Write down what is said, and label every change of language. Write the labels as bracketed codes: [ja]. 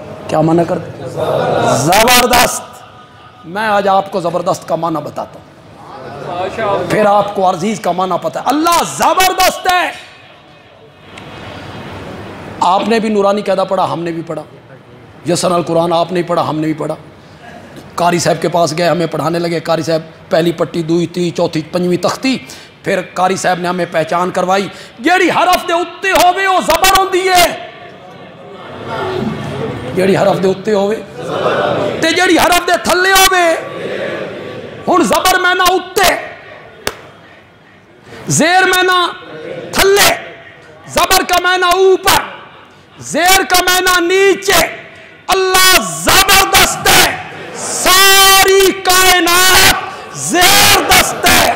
[ur] کیا معنی کرتے ہیں؟ زبردست. میں آج آپ کو زبردست کا معنی بتاتا ہوں, پھر آپ کو عزیز کا معنی پتہ ہے. اللہ زبردست ہے. آپ نے بھی نورانی قاعدہ پڑھا, ہم نے بھی پڑھا. یسن القرآن آپ نے بھی پڑھا, ہم نے بھی پڑھا. قاری صاحب کے پاس گئے, ہمیں پڑھانے لگے. [pa] قاری صاحب پہلی پٹی, دوئی, تیئی, چوتھی, پنجویں تختی. پھر قاری صاحب نے ہمیں پہچان کروائی جیڑی حرف دے اتے ہوئے وہ زبر ہوندی ہے. جیڑی حرف دے اتے ہوئے تے جیڑی حرف دے تھلے ہوئے. ہن زبر میں نہ اتے, زیر میں نہ تھلے, [ur] زبر کا میں نہ اوپر, زیر کا میں نہ نیچے. اللہ زبردست ہے, ساری کائنات زیر دست ہے.